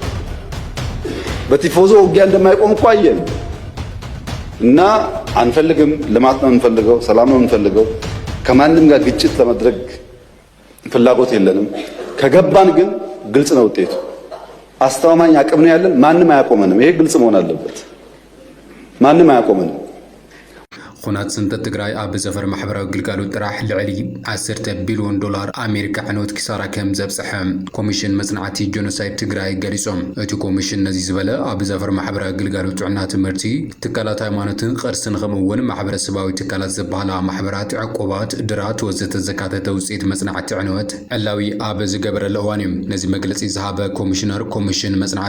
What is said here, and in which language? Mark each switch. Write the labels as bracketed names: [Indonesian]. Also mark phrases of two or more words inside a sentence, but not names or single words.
[Amharic] በቲፎዞ ውጊያ እንደማይቆም እኮ አየን። እና አንፈልግም። ልማት ነው የምንፈልገው፣ ሰላም ነው የምንፈልገው። ከማንም ጋር ግጭት ለማድረግ ፍላጎት የለንም። ከገባን ግን ግልጽ ነው ውጤቱ። አስተማማኝ አቅም ነው ያለን። ማንም አያቆመንም። ይሄ ግልጽ መሆን አለበት። ማንም አያቆመንም። [Tigrinya] ኩናት ስንተት ትግራይ ኣብ ዘፈር ማሕበራዊ ግልጋሎት ጥራሕ ልዕሊ 10 ቢልዮን ዶላር ኣሜሪካ ዕንወት ኪሳራ ከም ዘብጽሐ ኮሚሽን መጽናዕቲ ጆኖሳይድ ትግራይ ገሊጾም። እቲ ኮሚሽን ነዚ ዝበለ ኣብ ዘፈር ማሕበራዊ ግልጋሎት ጥዕና ትምህርቲ ትካላት ሃይማኖትን ቅርስን ከምኡውን ማሕበረሰባዊ ትካላት ዝበሃላ ማሕበራት ዕቁባት ድራት ወዘተ ዘካተተ ውፅኢት መጽናዕቲ ዕንወት ዕላዊ ኣብ ዝገበረሉ እዋን እዩ። ነዚ መግለጺ ዝሃበ ኮሚሽነር ኮሚሽን መጽናዕቲ